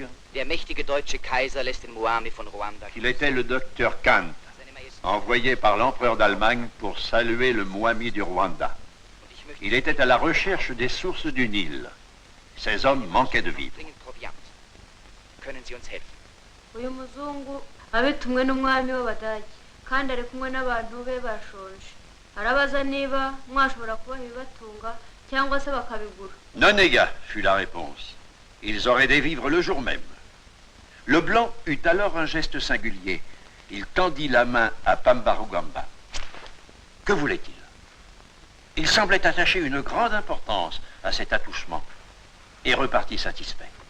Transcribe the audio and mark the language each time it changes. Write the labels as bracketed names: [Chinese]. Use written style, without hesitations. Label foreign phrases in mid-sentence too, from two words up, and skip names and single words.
[German] Der mächtige deutsche Kaiser lässt den Mwami von Ruanda [French] qu'il était le docteur Kant, envoyé par l'empereur d'Allemagne pour saluer le Mwami du Rwanda. Il était à la recherche des sources du Nil. Ces hommes manquaient de vivres. [German] dringend Proviant. Können Sie uns helfen? [Kinyarwanda] uyu muzungu abitumwe n'umwami w'abadage kandi ari kumwe n'abantu be bashonje arabaza niba mwashobora kubaha ibibatunga cyangwa se bakabigura. [French] Non, négat, fut la réponse. Ils auraient des vivres le jour même. Le blanc eut alors un geste singulier. Il tendit la main à Pambarugamba. Que voulait-il? Il semblait attacher une grande importance à cet attouchement et repartit satisfait.